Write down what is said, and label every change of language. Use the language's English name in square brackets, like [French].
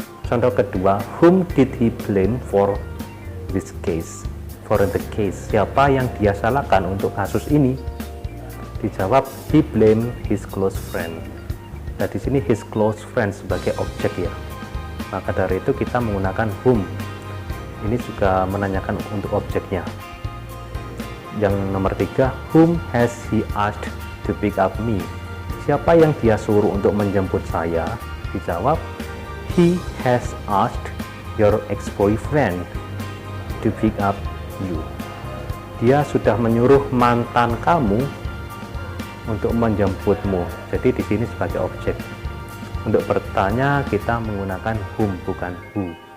[Indonesian] Contoh kedua, [English] whom did he blame for this case? For the case, [Indonesian] siapa yang dia salahkan untuk kasus ini? Dijawab, [English] he blame his close friend. [Indonesian] Nah, di sini his close friend sebagai objek ya. Maka dari itu kita menggunakan whom. Ini juga menanyakan untuk objeknya. Yang nomor 3, [English] whom has he asked to pick up me? [Indonesian] Siapa yang dia suruh untuk menjemput saya? Dijawab, [English] he has asked your ex-boyfriend to pick up you. [Indonesian] Dia sudah menyuruh mantan kamu untuk menjemputmu. Jadi di sini sebagai objek. Untuk bertanya kita menggunakan whom, bukan who.